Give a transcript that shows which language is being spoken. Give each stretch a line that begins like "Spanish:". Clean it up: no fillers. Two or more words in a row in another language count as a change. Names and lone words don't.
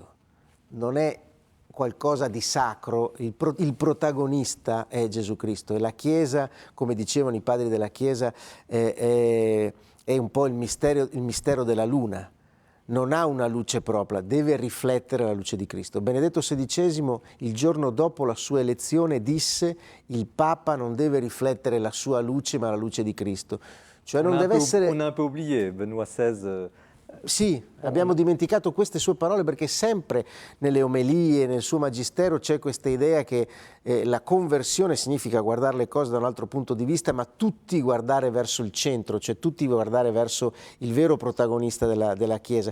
Italian: Non è qualcosa di sacro, il protagonista è Gesù Cristo e la Chiesa, come dicevano i padri della Chiesa, è un po' il mistero della luna. Non ha una luce propria, deve riflettere la luce di Cristo. Benedetto XVI, il giorno dopo la sua elezione, disse: il Papa non deve riflettere la sua luce, ma la luce di Cristo. Cioè non deve essere...
French: On a un peu oublié, Benoît XVI.
Italian: Sì, abbiamo dimenticato queste sue parole perché sempre nelle omelie, nel suo magistero c'è questa idea che la conversione significa guardare le cose da un altro punto di vista, ma tutti guardare verso il centro, cioè tutti guardare verso il vero protagonista della Chiesa.